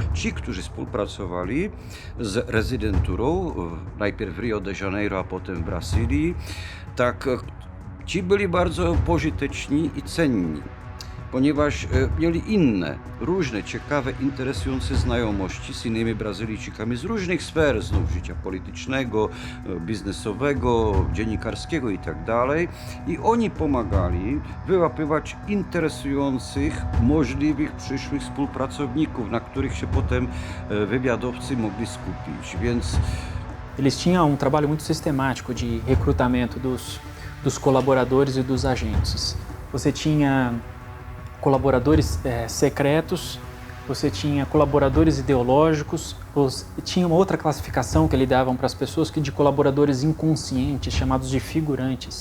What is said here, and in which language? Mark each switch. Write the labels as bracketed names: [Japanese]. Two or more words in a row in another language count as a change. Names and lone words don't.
[Polish] Ci, którzy współpracowali z rezydenturą, najpierw w Rio de Janeiro, a potem w Brazylii, tak ci byli bardzo pożyteczni i cenni, ponieważ mieli inne, różne, ciekawe, interesujące znajomości z innymi Brazylijczykami z różnych sfer, znów życia politycznego, biznesowego, dziennikarskiego itd. I oni pomagali wyłapywać interesujących, możliwych przyszłych współpracowników, na których się potem wywiadowcy mogli skupić. Więc [Portuguese] eles tinham trabalho muito sistemático de recrutamento dos colaboradores e dos agentes. Você tinha colaboradores secretos, você tinha colaboradores ideológicos, tinha uma outra classificação que eles davam para as pessoas que de colaboradores inconscientes, chamados de figurantes.